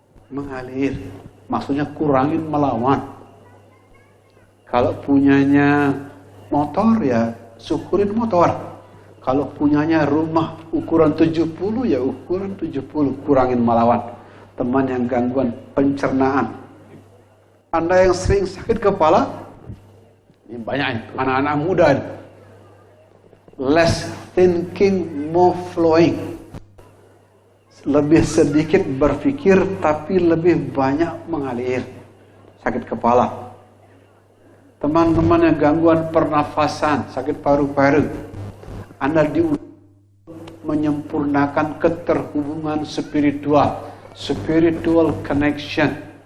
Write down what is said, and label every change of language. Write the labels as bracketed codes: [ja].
[id] Mengalir, maksudnya kurangin melawan. Kalau punyanya motor ya syukurin motor. Kalau punyanya rumah ukuran 70 ya ukuran 70, kurangin melawan. Teman yang gangguan pencernaan. Anda yang sering sakit kepala, ini banyak anak-anak muda ini. [en] Less thinking, more flowing. [id] Lebih sedikit berpikir tapi lebih banyak mengalir. Sakit kepala. Teman-teman yang gangguan pernafasan, sakit paru-paru, Anda menyempurnakan keterhubungan [en] spiritual connection.